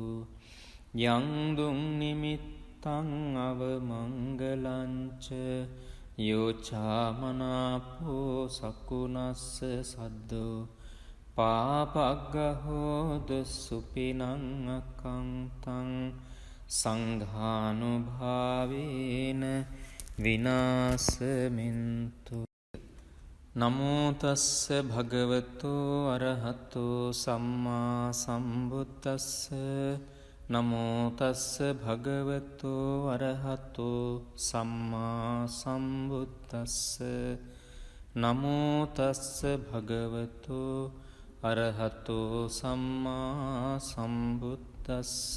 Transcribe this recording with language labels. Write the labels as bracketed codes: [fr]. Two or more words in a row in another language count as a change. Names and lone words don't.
[pi] යංදුං නිමිත්තං අවමංගලංච යෝචාමනාපෝ සකුනස්ස සද්දු පාපග්ගහෝද සුපිනං අකංතං සංඝානුභාවේන විනාසමින්තු. නමෝ තස්ස භගවතු අරහතු සම්මා සම්බුද්දස්ස. නමෝ තස්ස භගවතු අරහතු සම්මා සම්බුද්දස්ස. නමෝ තස්ස භගවතු අරහතු සම්මා සම්බුද්දස්ස.